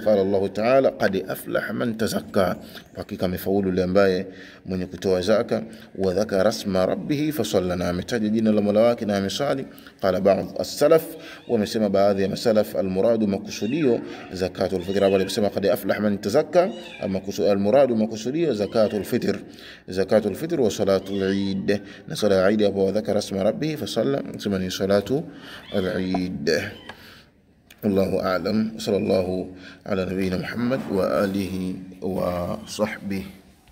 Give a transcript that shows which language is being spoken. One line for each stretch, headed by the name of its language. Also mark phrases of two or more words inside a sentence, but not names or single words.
Arabic: قال الله تعالى قد أفلح من تزكى
Swahili: hakika amefaulu yule ambaye mwenye kutoa zaka
Arabic: وذكر اسم ربه فصلى
Swahili: ametaja jina la Mola wake na amesali.
Arabic: قال بعض السلف
Swahili: wamesema baadhi ya masalaf
Arabic: المراد makusudio زكاة الفطر walisema قد أفلح من تزكى المراد makusudio زكاة الفطر وصلاة العيد
Swahili: na sala Eid
Arabic: وذكر اسم ربه فصلى ثم صلاة العيد. الله أعلم. صلى الله على نبينا محمد وآله وصحبه.